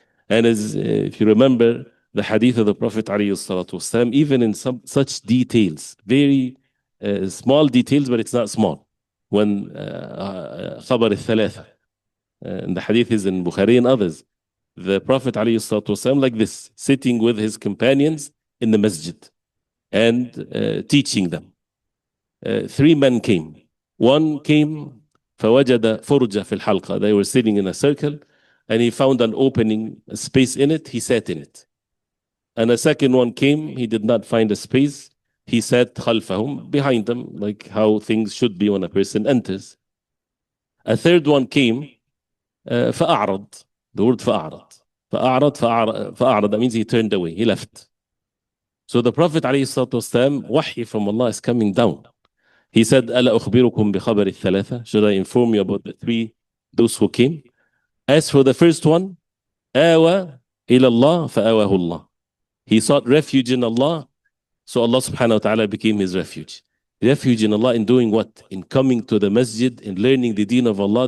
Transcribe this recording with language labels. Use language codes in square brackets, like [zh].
[en] And as if you remember the hadith of the Prophet alayhi salatu wasalam, even in some such details, very small details, but it's not small. When [ar] خبر الثلاثة, [en] and the hadith is in Bukhari and others, the Prophet ﷺ, like this, sitting with his companions in the masjid and teaching them. 3 men came. One came, [ar] فَوَجَدَ فُرْجَ فِي الْحَلْقَةِ. [en] They were sitting in a circle, and he found an opening, a space in it. He sat in it. And a second one came. He did not find a space. He sat [ar] خَلْفَهُمْ, [en] behind them, like how things should be when a person enters. A third one came, [ar] فَأَعْرَض. [en] The word فأعرض, that means he turned away, he left. So the Prophet ﷺ, wahi from Allah is coming down. He said, [ar] أَلَا أُخْبِرُكُمْ بِخَبَرِ الثَّلَاثَةِ. [en] Should I inform you about the 3, those who came? As for the first one, [ar] آوى إلى الله فآواه الله. [en] He sought refuge in Allah, so Allah subhanahu wa ta'ala became his refuge. Refuge in Allah in doing what? In coming to the masjid, in learning the deen of Allah.